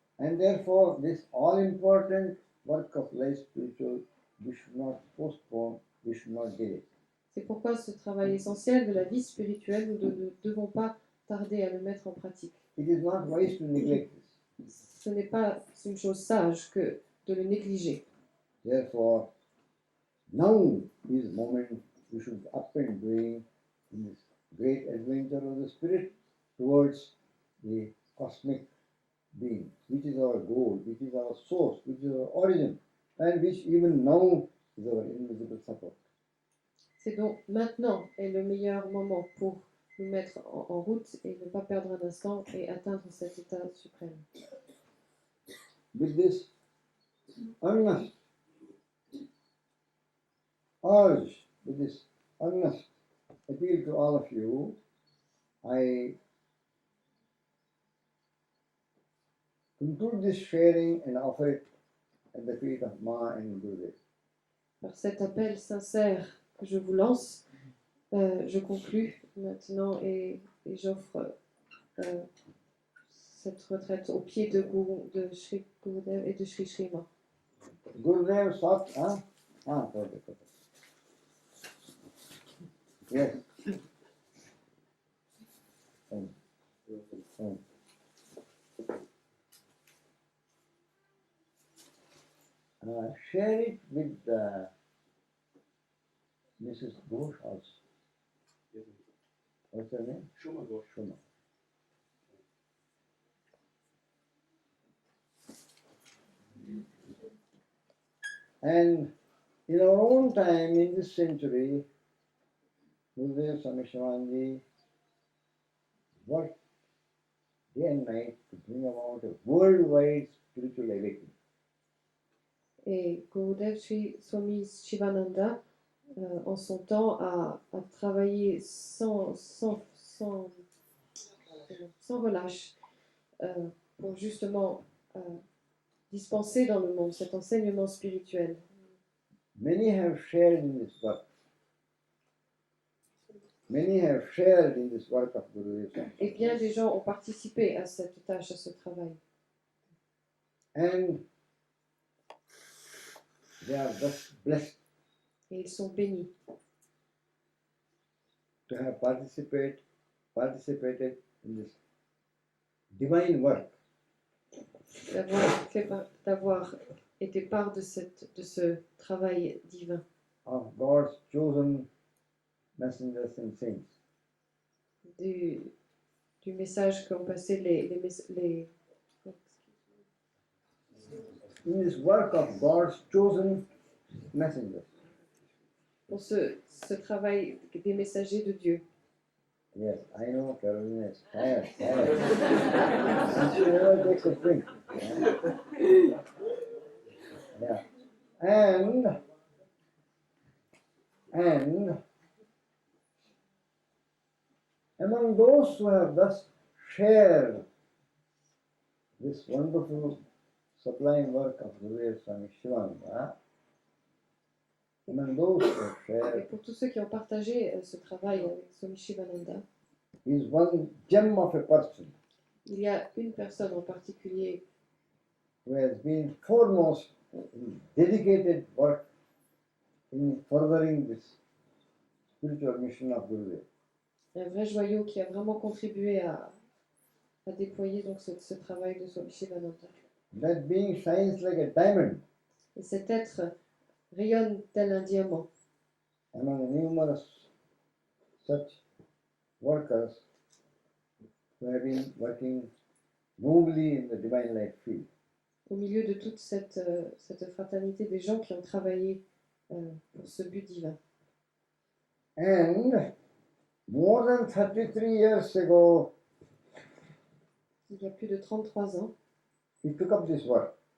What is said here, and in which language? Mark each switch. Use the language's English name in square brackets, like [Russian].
[English] And therefore, this all-important work of life spiritual, we should not postpone, we should not delay. [French] C'est pourquoi ce travail essentiel de la vie spirituelle, nous ne devons pas tarder à le mettre en pratique. [English] It is not wise to neglect this. [French] Ce n'est pas une chose sage que de le négliger. [English] Therefore, now is the moment we should up and doing in this great adventure of the spirit towards the cosmic being, which is our goal, which is our source, which is our origin, and which even now is our invisible support. [French] C'est donc maintenant est le meilleur moment pour nous mettre en route et ne pas perdre un instant et atteindre cet état suprême. [English] With this earnest urge, with this earnest appeal to all of you, I conclude this sharing and offer it at the feet of Ma and Gurudev. [French] Par cet appel sincère que je vous lance, je conclus maintenant et j'offre cette retraite au pied de Sri Gurudev et de Sri Srima. [English] Gurudev Sat, huh? Okay. Yes. Share it with Mrs. Ghosh also. What's her name? Shoma Ghosh. Shoma. And in our own time, in this century, Gurudev Swami Chidananda worked day and night to bring about a worldwide spiritual awakening. [French] Et Gurudev Swami Chidananda, en son temps, a travaillé sans relâche pour justement dispenser dans le monde cet enseignement spirituel. [English] Many have shared in this work. Many have shared in this work of Gurudev Swami. [French] Et bien des gens ont participé à cette tâche, à ce travail. [English] And they are thus blessed [French] Et ils sont bénis [English] to have participated in this divine work. [French] D'avoir été part de ce travail divin, [English] Of God's chosen messengers and saints. [French] du message qu'ont passé les [English] In this work of God's chosen messengers. [French] pour ce travail des messagers de Dieu. [English] Yes, I know Carolina is tired. She never takes a drink. Yeah. And among those who have thus shared this wonderful sublime work of Gurudev Swami Chidananda, among those who have [French] Et [English] shared [French] pour tous ceux qui ont partagé ce travail avec Swami Chidananda, [English] is one gem of a person [French] il y a une personne en particulier [English] who has been foremost in dedicated work in furthering this spiritual mission of Gurudev. [French] un vrai joyau qui a vraiment contribué à déployer donc ce travail de Swami Chidananda. [English] That being shines like a diamond [French] Et cet être rayonne tel un diamant [English] among numerous such workers who have been working nobly in the divine life field. [French] au milieu de toute cette fraternité des gens qui ont travaillé pour ce but divin. [English] And more than 33 years ago, [French] Il y a plus de 33 ans, [English] he took up this work.